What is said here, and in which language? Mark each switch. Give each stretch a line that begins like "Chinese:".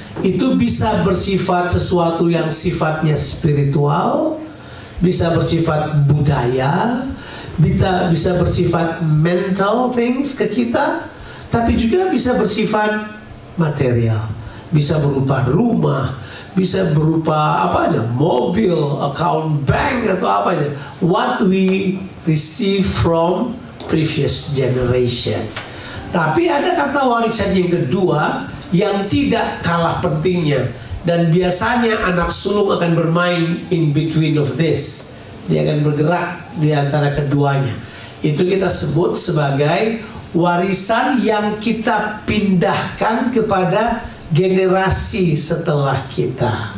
Indonesian: Itu bisa bersifat sesuatu yang sifatnya spiritual, bisa bersifat budaya, bisa bersifat
English: mental things
Indonesian: ke kita, tapi juga bisa bersifat material, bisa berupa rumah, bisa berupa apa aja, mobil, account bank atau apa aja.
English: What we receive from previous generation.
Indonesian: Tapi ada kata warisan yang kedua yang tidak kalah pentingnya. Dan biasanya anak sulung akan bermain
English: in between of this.
Indonesian: Dia akan bergerak di antara keduanya. Itu kita sebut sebagai warisan yang kita pindahkan kepada generasi setelah kita.